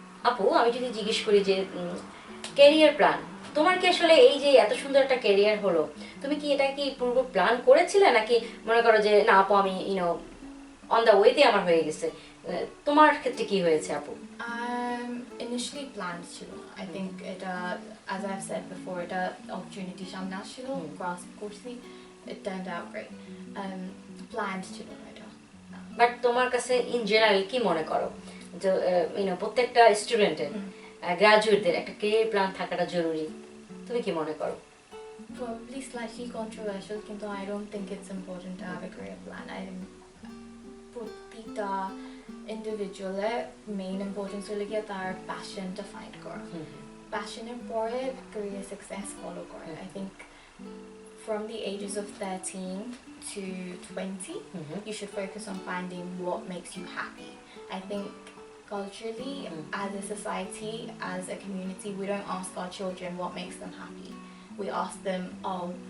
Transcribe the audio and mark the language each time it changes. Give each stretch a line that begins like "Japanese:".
Bangla: আপু, আমি যদি জিজ্ঞেস করি যে ক্যারিয়ার প্ল্যান, তোমার কি আসলে এই যে এত সুন্দর একটা ক্যারিয়ার হলো, তুমি কি এটা কি পূর্ব প্ল্যান করেছিলে, নাকি মনে করো যে না আপু আমি
English: you know on the ওয়েতে
Bangla: আমার হয়ে গেছে? তোমার ক্ষেত্রে কি হয়েছে আপু?
English: Initially planned
Bangla: ছিল না।
English: I think এটা, as I've said before,
Bangla: এটা opportunity সামনে আসছিল, grasp করছি,
English: it turned out great.
Bangla: Planned ছিল না এটা। বাট তোমার কাছে ইন জেনারেল কি মনে করো যে ইউনো প্রত্যেকটা স্টুডেন্টের গ্রাজুয়েটদের একটা ক্যারিয়ার প্ল্যান থাকাটা জরুরি, তুমি কি মনে করো?
English: Probably slightly controversial,
Bangla: কিন্তু
English: I don't think it's important to have a career plan.
Bangla: প্রতিটা ইন্ডিভিজুয়ালের মেইন ইম্পর্টেন্স হলে গিয়ে তার প্যাশনটা ফাইন্ড করা, প্যাশনের পরে ক্যারিয়ার সাকসেস ফলো করে।
English: I think from the ages of 13 to 20 you should focus on finding what makes you happy. I think culturally, as a society, as a community, we don't ask our children what makes them happy. We ask them, oh,